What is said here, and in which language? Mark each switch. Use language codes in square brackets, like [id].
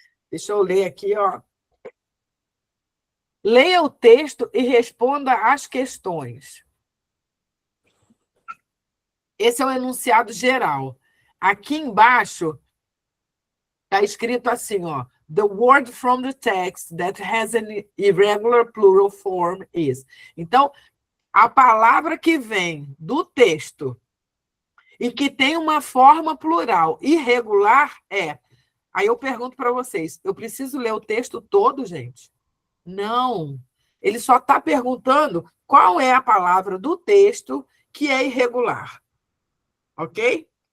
[pt] Deixa eu ler aqui, ó. Leia o texto e responda às questões. Esse é o enunciado geral. Aqui embaixo está escrito assim, ó. [en] The word from the text that has an irregular plural form is. [pt] Então, a palavra que vem do texto e que tem uma forma plural irregular é... Aí eu pergunto para vocês, eu preciso ler o texto todo, gente? Não. Ele só está perguntando qual é a palavra do texto que é irregular. Ok?